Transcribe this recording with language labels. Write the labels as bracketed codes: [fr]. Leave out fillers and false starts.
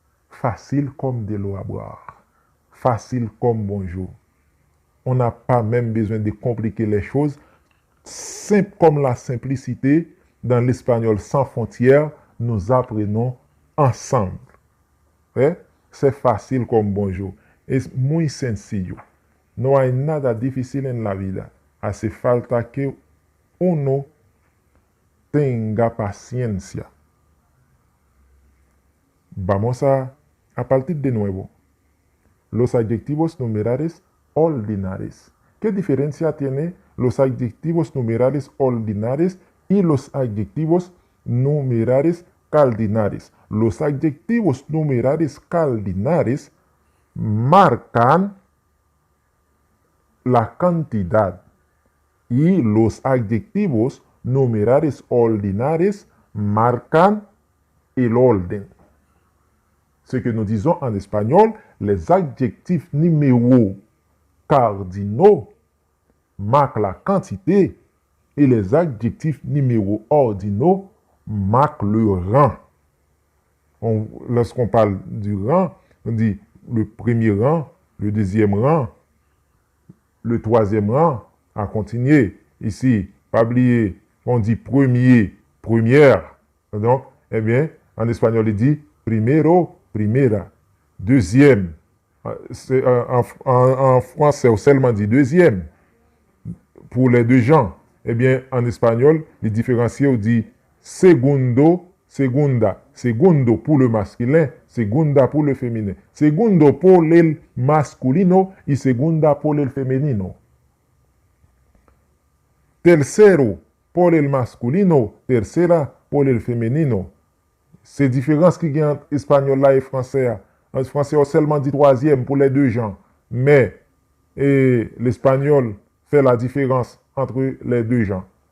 [fr] Facile comme de l'eau à boire. Facile comme bonjour. On n'a pas même besoin de compliquer les choses. Simple comme la simplicité, dans l'espagnol sans frontières, nous apprenons ensemble. [es] ¿Eh? [fr] C'est facile [es] como bonjour. Es muy sencillo. No hay nada difícil en la vida. Hace falta que uno tenga paciencia. Vamos a partir de nuevo. Los adjetivos numerales ordinales. ¿Qué diferencia tiene los adjetivos numerales ordinales y los adjetivos numerales cardinales? Los adjetivos numerales cardinales marcan la cantidad y los adjetivos numerales ordinales marcan el orden. [fr] Ce que nous disons en espagnol, les adjectifs numéros cardinaux marquent la quantité et les adjectifs numéros ordinaux marquent le rang. Lorsqu'on parle du rang, on dit le premier rang, le deuxième rang, le troisième rang, à continuer. Ici, pas oublier, on dit premier, première. Donc, eh bien, en espagnol, il dit primero, primera. Deuxième. En français, on seulement dit deuxième. Pour les deux gens. Eh bien, en espagnol, les différenciés, on dit segundo, segunda. Segundo pour le masculin, segunda pour le féminin. [es] Segundo por el masculino y segunda por el femenino. Tercero pour el masculino, tercera pour el femenino. [fr] C'est différence qui gagne entre espagnol là et français. En français, on seulement dit troisième pour les deux genres. Mais l'espagnol fait la différence entre les deux genres.